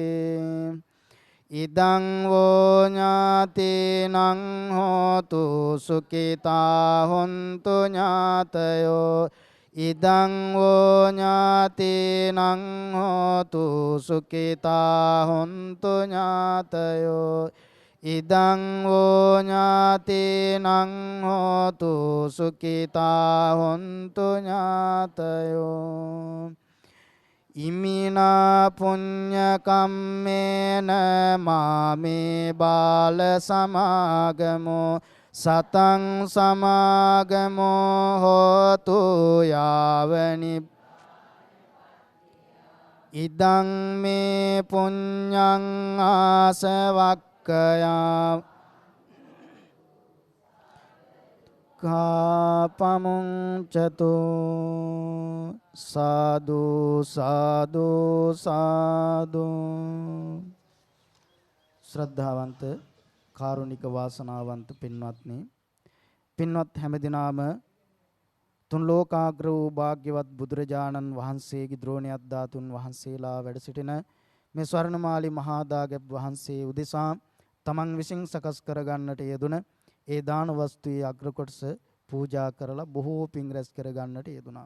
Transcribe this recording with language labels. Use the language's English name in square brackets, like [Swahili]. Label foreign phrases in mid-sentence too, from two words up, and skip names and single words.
[Pali] ඉදං වෝ ඥාතේනං හෝතු සුඛිතා හොන්තු ඥාතයෝ ඉදං වෝ ඥාතේනං හෝතු සුඛිතා හොන්තු ඥාතයෝ ඉදං වෝ ඥාතේනං හෝතු සුඛිතා හොන්තු ඥාතයෝ ඉමිනා පුඤ්ඤ කම්මේන මාමේ බාල සමාගමෝ සතං සමාගමෝ හෝතු යාවනි ඉදං මේ පුඤ්ඤං ආසවක්ඛයා කාපමුංචතු සාදු සාදු සාදු [Sinhala] ශ්‍රද්ධාවන්ත කාරුණික වාසනාවන්ත පින්වත්නි පින්වත් හැමදිනාම තුන් ලෝකාග්‍ර වූ භාග්‍යවත් බුදුරජාණන් වහන්සේගේ ද්‍රෝණියක් ධාතුන් වහන්සේලා වැඩ සිටින මේ ස්වර්ණමාලි මහා දාගැබ් වහන්සේ උදෙසා තමන් විසින් සකස් කරගන්නට යෙදුන ඒ දාන වස්තුවේ අග්‍ර කොටස පූජා කරලා බොහෝ පින් රැස් කරගන්නට යෙදුනා.